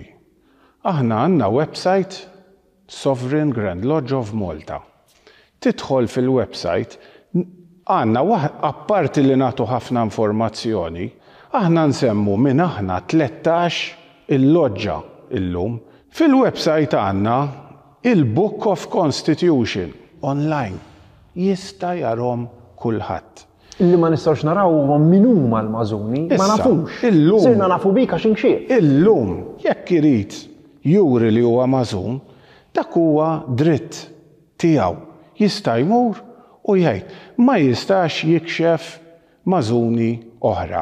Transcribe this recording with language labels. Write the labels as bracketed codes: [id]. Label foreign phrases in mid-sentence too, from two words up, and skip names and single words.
[mt] Aħna għandna website Sovereign Grand Lodge of Malta. Tidħol fil-website għandna apparti li nagħtu ħafna informazzjoni, aħna nsemmu minn aħna 13 il-loġġa illum. Fil-website għandna il-Book of Constitution online. Jista' jarhom kulħadd. Illi ma nistgħux naraw huma min huma l-Mażuni, ma nafux. Illum. Sirna nafu bik għax inxieb. Illum, jekk irid juri li huwa Mażun, dak huwa dritt tiegħu. Jista' jmur u jgħid, ma jistax jikxef Mażuni oħra.